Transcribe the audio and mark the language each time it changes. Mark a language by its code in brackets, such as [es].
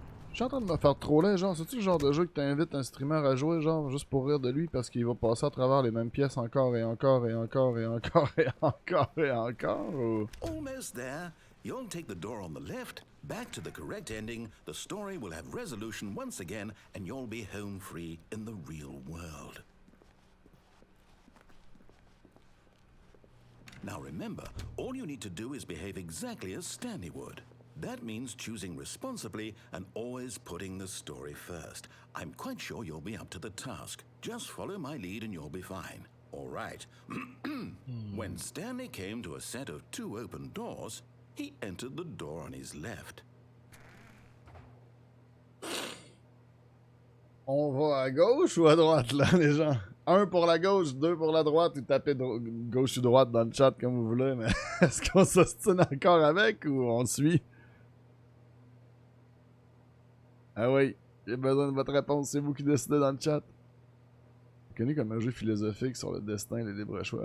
[fr] Je suis en train de me faire troller, genre, c'est-tu le genre de jeu que t'invites un streamer à jouer, genre, juste pour rire de lui parce qu'il va passer à travers les mêmes pièces encore et encore et encore et encore et encore et encore, ou... [en] Almost there. You'll take the door on the left, back to the correct ending, the story will have resolution once again, and you'll be home free in the real world. Now remember, all you need to do is behave exactly as Stanley would. That means choosing responsibly and always putting the story first. I'm quite sure you'll be up to the task. Just follow my lead and you'll be fine. All right. When Stanley came to a set of 2 open doors, he entered the door on his left. [fr] On va à gauche ou à droite, là, les gens? 1 pour la gauche, 2 pour la droite, ou tapez gauche ou droite dans le chat comme vous voulez, mais est-ce qu'on s'ostine encore avec ou on suit? Ah oui, j'ai besoin de votre réponse, c'est vous qui décidez dans le chat. Connu comme un jeu philosophique sur le destin et les libres choix.